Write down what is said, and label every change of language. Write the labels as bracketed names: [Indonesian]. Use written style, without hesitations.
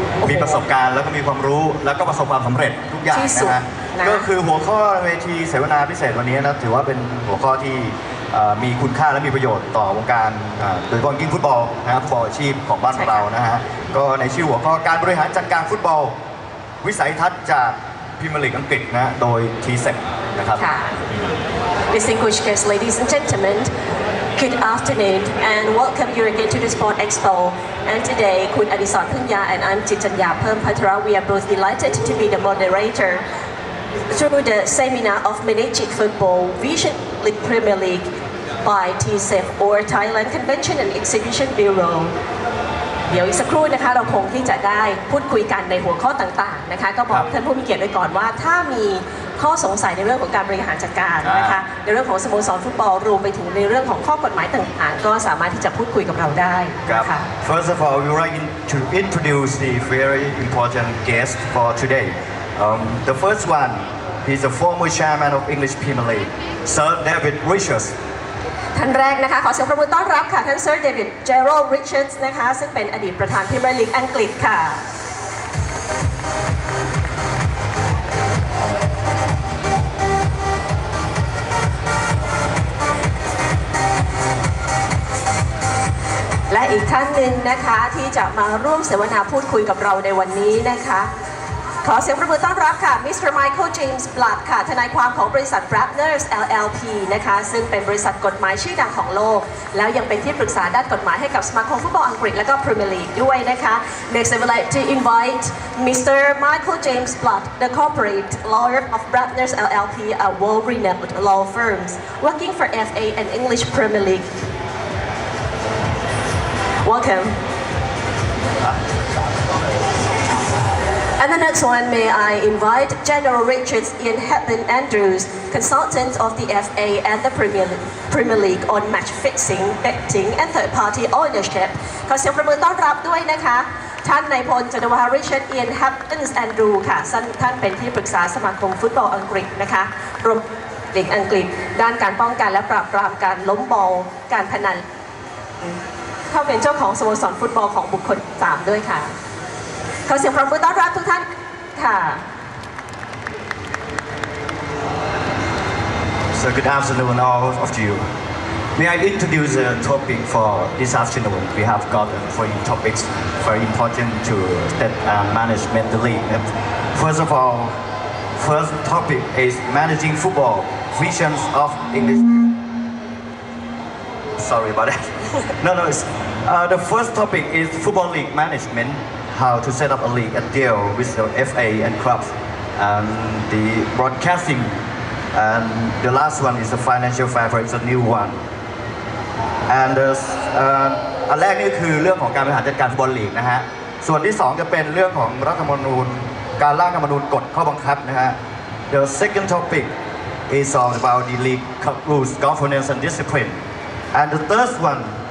[Thai] มีประสบการณ์แล้วก็มีความรู้แล้วก็ประสบความสำเร็จทุกอย่างนะฮะก็คือหัวข้อเวทีเสวนาพิเศษวันนี้นะถือว่าเป็นหัวข้อที่มีคุณค่าและมีประโยชน์ต่อวงการโดยเฉพาะยิ่งฟุตบอลนะครับฟุตบอลอาชีพของบ้านเรานะฮะก็ในชื่อหัวข้อการบริหารจัดการฟุตบอลวิสัยทัศน์จากพรีเมียร์ลีกอังกฤษนะโดย TSEC นะครับ [English] Distinguished guests, ladies and gentlemen, good afternoon and welcome you again to the Sport Expo. And today, Kun Adison Punya and I'm Jitanya Permpatra. We are both delighted to be the moderator through the seminar of Managing Football Vision League Premier League by TSEC or Thailand Convention and Exhibition Bureau. [Thai] เดี๋ยวอีกสักครู่นะคะเราคงที่จะได้พูดคุยกันในหัวข้อต่างๆนะคะก็บอกท่านผู้มีเกียรติไว้ก่อนว่าถ้ามีข้อสงสัยในเรื่องของการบริหารจัดการนะคะในเรื่องของสโมสรฟุตบอลรวมไปถึงในเรื่องของข้อกฎหมายต่างๆก็สามารถที่จะพูดคุยกับเราได้นะคะ [English] First of all, we would like to introduce the very important guest for today. The first one, he's the former chairman of English Premier League, Sir David Richards. [Thai] ท่านแรกนะคะขอเสียงปรบมือต้อนรับค่ะท่าน Sir David Gerald Richards นะคะซึ่งเป็นอดีตประธานพรีเมียร์ลีกอังกฤษค่ะและอีกท่านหนึ่งนะคะที่จะมาร่วมเสวนาพูดคุยกับเราในวันนี้นะคะขอเสียงปรบมือต้อนรับค่ะ Mr. Michael James Blood ค่ะทนายความของบริษัท Brabners LLP นะคะซึ่งเป็นบริษัทกฎหมายชื่อดังของโลกแล้วยังเป็นที่ปรึกษาด้านกฎหมายให้กับสมาคมฟุตบอลอังกฤษและก็ Premier League ด้วยนะคะ [English] Next I would like to invite Mr. Michael James Blood, the corporate lawyer of Brabners LLP, a world-renowned law firm working for FA and English Premier League. Welcome.And the next one, may I invite General Richards Ian Hepburn Andrews, consultant of the FA and the Premier League on match fixing, betting and third-party ownership. [Thai] ขอเสียงปรบมือต้อนรับด้วยนะคะท่านนายพลจันทวาริชาร์ดเอียนแฮปเปนส์แอนดรูค่ะท่านเป็นที่ปรึกษาสมาคมฟุตบอลอังกฤษนะคะรวมลีกอังกฤษด้านการป้องกันและปราบปรามการล้มบอลการพนันเขาเป็นเจ้าของสโมสรฟุตบอลของบุคคล3ด้วยค่ะขอเสียงปรบมือต้อนรับทุกท่านค่ะ [English] So good afternoon all of you. May I introduce the topic for this afternoon? We have got 3 topics very important to that management the league. First of all, first topic is managing football visions of English. Sorry about that. No. The first topic is football league management.How to set up a league and deal with the FA and clubs and the broadcasting and the last one is the financial fair play. It's a new one and [Thai] อันแรกนี่คือเรื่องของการบริหารจัดการฟุตบอลลีกนะฮะส่วนที่2จะเป็นเรื่องของรัฐธรรมนูญการร่างรัฐธรรมนูญกฎข้อบังคับนะฮะ [English] The second topic is all about the league rules governance and discipline and the third one